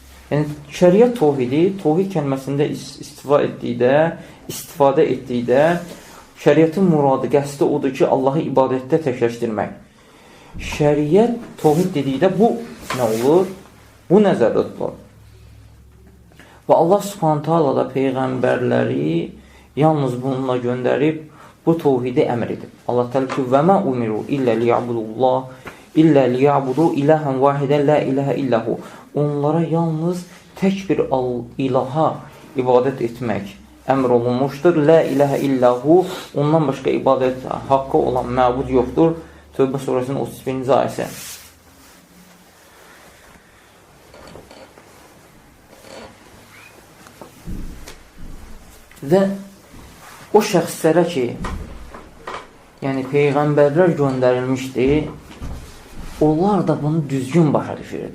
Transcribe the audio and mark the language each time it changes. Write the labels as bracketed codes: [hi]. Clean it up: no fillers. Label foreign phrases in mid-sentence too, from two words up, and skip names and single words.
[az] Yəni, şəriət tohidi, tohid kəlməsində istifadə etdikdə şəriətin muradı, qəsdi odur ki, Allahı ibadətdə təkləşdirmək. Şəriət tohid dedikdə bu nə olur? Bu nəzərdə tutulur. Və Allah [ar] سبحانه تعالى [az] da peyğəmbərləri yalnız bununla göndərib bu tohidi əmr edib. [ar] Allah təala ki, "وما أمروا إلا ليعبدوا إلها واحدا لا إله إلا هو." [az] Onlara yalnız tək bir ilaha ibadət etmək əmr olunmuşdur. [ar] لا إله إلا هو, [az] ondan başqa ibadət haqqı olan məbud yoxdur. Tövbə surəsinin 31-ci ayəsi. Və o şəxslərə ki, yəni peyğəmbərlər göndərilmişdi, onlar da bunu düzgün başa düşürdü.